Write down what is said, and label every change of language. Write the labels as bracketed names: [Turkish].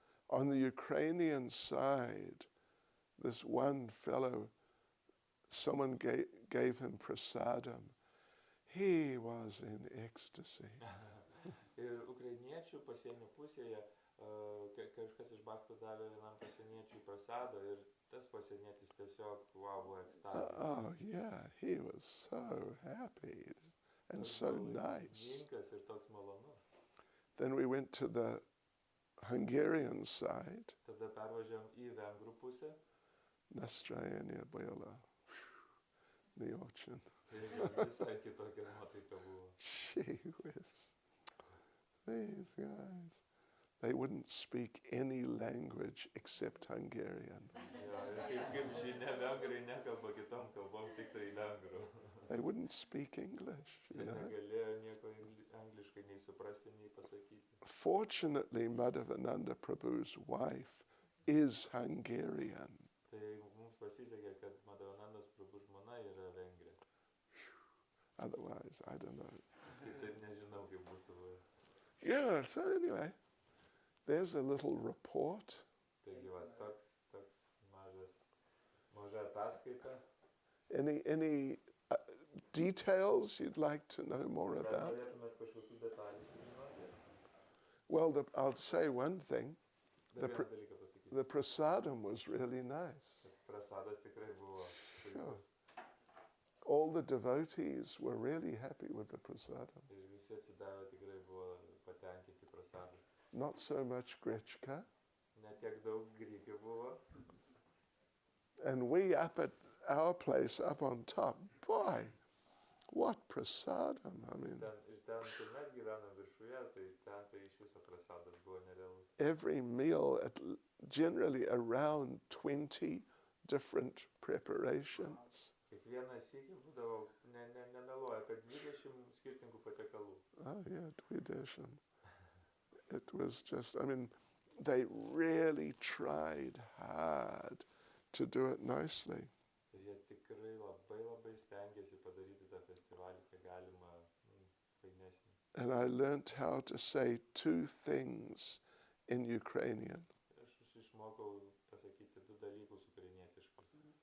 [English] On the Ukrainian side, this one fellow, someone gave him prasadam. He was in ecstasy. [Lithuanian] Ir ukrainiečių pasienio pusėje kažkas iš Bhaktų davė vienam pasieniečiui prasadą ir tas pasienietis tiesiog buvo ekstazė. [English] Oh yeah, he was so happy and so nice. [Lithuanian] Laimingas ir toks malonus. [English] Then we went to the Hungarian side. [Lithuanian] Tada pervažiavom į vengrų pusę. [Russian] Настроение было не очень. [Lithuanian] Visai kitokia nuotaika buvo. [English] Gee whiz. These guys, they wouldn't speak any language except Hungarian. [Lithuanian] Kaip žinia, vengrai nekalba kitom kalbom, tik tai vengrų. [English] They wouldn't speak English, you know. [Lithuanian] Negalėjo nieko angliškai nei suprasti, nei pasakyti. [English] Fortunately, Madhavananda Prabhu's wife is Hungarian. [Lithuanian] Tai mums pasisekė, kad Madhavanandas Prabhu žmona yra vengrė. [English] Otherwise, I don't know. [Lithuanian] Kitaip nežinau, kaip būtų. [English] Yeah, so anyway, there's a little report. [Lithuanian] Taigi, va, toks maža ataskaita. [English] Any details you'd like to know more about? [Lithuanian] Norėtumėt kažkokių detalių sužinoti? [English] Well, I'll say one thing. [Lithuanian] Dar vieną dalyką pasakyti. [English] The prasadam was really nice. [Lithuanian] Prasadas tikrai buvo [English] Sure. [Lithuanian] puikus. [English] All the devotees were really happy with the prasadam. [Lithuanian] Ir visi atsidavę tikrai buvo patenkinti prasadu. [English] Not so much Grechka. [Lithuanian] Ne tiek daug grikių buvo. [English] And we up at our place up on top, boy, what prasadam. I mean, [Lithuanian] Ten, kur mes gyvenam viršuje, tai ten iš viso prasadas buvo nerealus. [English] every meal, generally around 20 different preparations. [Lithuanian] Kiekvieną sykį būdavo, nemeluoja, kad 20 skirtingų patiekalų. [English] Oh yeah, Dvidesham. It was just, I mean, they really tried hard to do it nicely. [Lithuanian] Ir jie tikrai labai stengiasi padaryti tą festivalį, kiek galima fainesnį. [English] And I learnt how to say two things in Ukrainian. [Lithuanian] Aš išmokau pasakyti 2 dalykus ukrainietiškai.